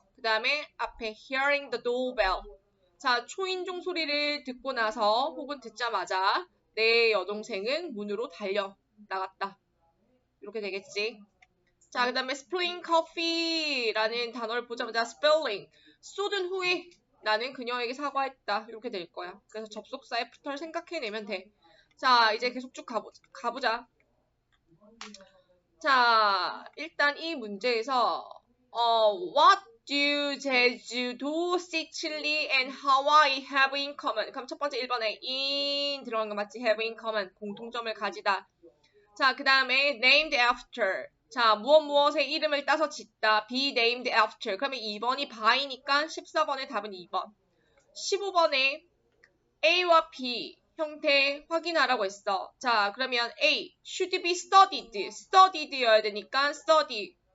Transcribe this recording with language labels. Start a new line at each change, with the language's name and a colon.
Korean: 그 다음에 앞에
English: hearing the doorbell.
Korean: 자, 초인종 소리를 듣고 나서 혹은 듣자마자 내 여동생은 문으로 달려 나갔다. 이렇게 되겠지. 자, 그 다음에
English: spilling coffee
Korean: 라는 단어를 보자마자 spilling. 쏟은 후에 나는 그녀에게 사과했다. 이렇게 될 거야. 그래서 접속사 애프터를 생각해내면 돼. 자, 이제 계속 쭉 가보자. 자, 일단 이 문제에서
English: What do 제주도, 시칠리, and Hawaii have in common?
Korean: 그럼 첫 번째 1번에 in 들어간 거 맞지?
English: have in common,
Korean: 공통점을 가지다. 자, 그 다음에
English: named after.
Korean: 자, 무엇의 이름을 따서 짓다.
English: be named after.
Korean: 그러면 2번이 by니까 14번의 답은 2번. 15번에 A와 B 형태 확인하라고 했어. 자, 그러면 A,
English: should be studied.
Korean: studied여야 되니까 study.